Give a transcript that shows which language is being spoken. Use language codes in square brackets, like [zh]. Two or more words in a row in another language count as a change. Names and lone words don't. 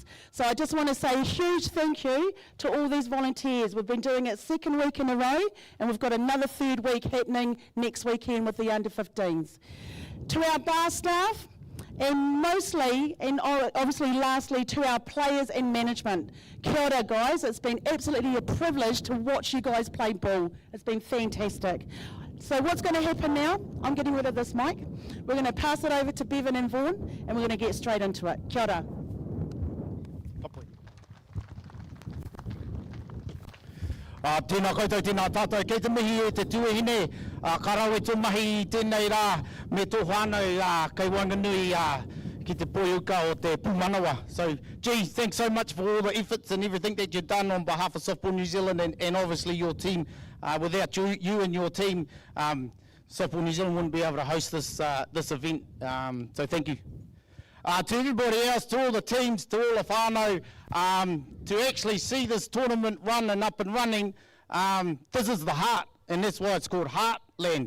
[en] So I just want to say a huge thank you to all these volunteers. We've been doing it second week in a row and we've got another third week happening next weekend with the under 15s. To our bar staff, and mostly, and obviously lastly, to our players and management. [mi] Kia ora, [en] guys. It's been absolutely a privilege to watch you guys play ball. It's been fantastic. So what's going to happen now? I'm getting rid of this mic. We're going to pass it over to Bevan and Vaughan, and we're going to get straight into it. [mi] Kia ora. Tēnā koutou, tēnā tātou, kei te mihi e te tuahine, karawe tō mahi tēnei rā, me tō whānau kei Wanganui ki te poiuka o te Pūmanawa. [en] So, gee, thanks so much for all the efforts and everything that you've done on behalf of Softball New Zealand and obviously your team. Without you and your team, Softball New Zealand wouldn't be able to host this event, so thank you. To everybody else, to all the teams, to all the whānau, to actually see this tournament run and up and running, this is the heart, and that's why it's called Heartland.